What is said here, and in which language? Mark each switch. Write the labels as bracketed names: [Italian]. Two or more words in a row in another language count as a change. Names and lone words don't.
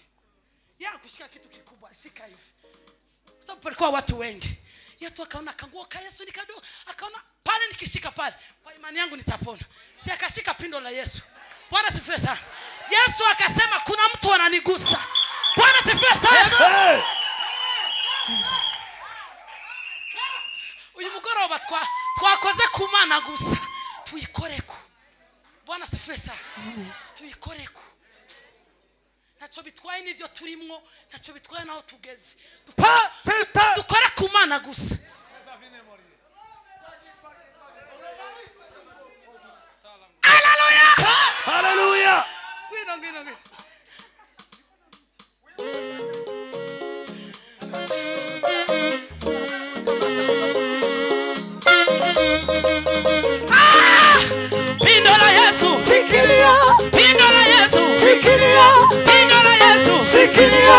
[Swahili] Yeye kushika kitu kikubwa, shika hivi. Kwa sababu palikuwa watu wengi. Yesu akaona kanguo ka Yesu ni kadogo, akaona pale nikishika pale, kwa imani yangu nitapona. Si akashika pindo la Yesu. Bwana sifiwe sana. Yesu akasema kuna mtu ananigusa. Bwana sifiwe sana. [Rundi] Uyu mugoroba twakoze kumana gusa. Tuyikoreko. [Swahili] Bwana sifiwe sana. Tuyikoreko. [Rundi] Nacho bitwaye nivyo turimwo, nacho bitwaye naho tugeze. Dukore kumana gusa. Hallelujah! Hallelujah! Gwino. [Swahili] Pindo la Yesu, shikilia. Pindo la Yesu, shikilia. Pindo la Yesu, shikilia.